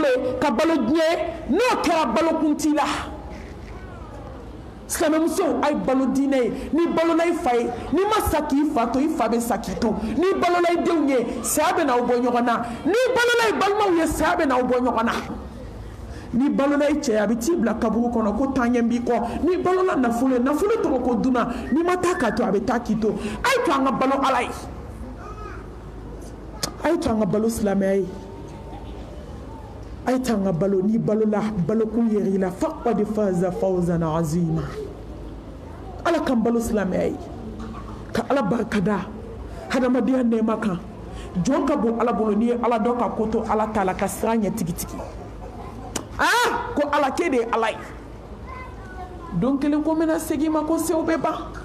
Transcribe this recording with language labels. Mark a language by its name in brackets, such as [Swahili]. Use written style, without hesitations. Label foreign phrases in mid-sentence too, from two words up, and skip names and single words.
[Bambara] ye ka balo diɲɛ ye n'o kɛra balokun t'i la silamɛmuso a ye balo diinɛ ye n'i balola i fa ye n'i ma sa k'i fa to i fa bɛ sa k'i to n'i balola i denw ye saya bɛ n'aw bɔ ɲɔgɔn na n'i balola i balimaw ye saya bɛ n'aw bɔ ɲɔgɔn na n'i balola i cɛ a bɛ t'i bila kaburu kɔnɔ ko taaɲɛ b'i kɔ n'i balola nafolo ye nafolo tɔgɔ ko dunan n'i ma taa k'a to a bɛ taa k'i to a ye to an ka balo Ala ye a ye to an ka balo silamɛya ye a ye to an ka balo n'i balola balokun yer'i la [Arabic] فقد فاز فوزا عظيما [Bambara] Ala kan balo silamɛya ye ka Ala barikada hadamadenya nɛɛma kan jɔn ka bon Ala bolo n'i ye Ala dɔn ka ko to Ala t'a la ka sira ɲɛ tigitigi ko Ala ke de ye Ala ye don kelen ko n bɛna segin ma ko sew bɛ ban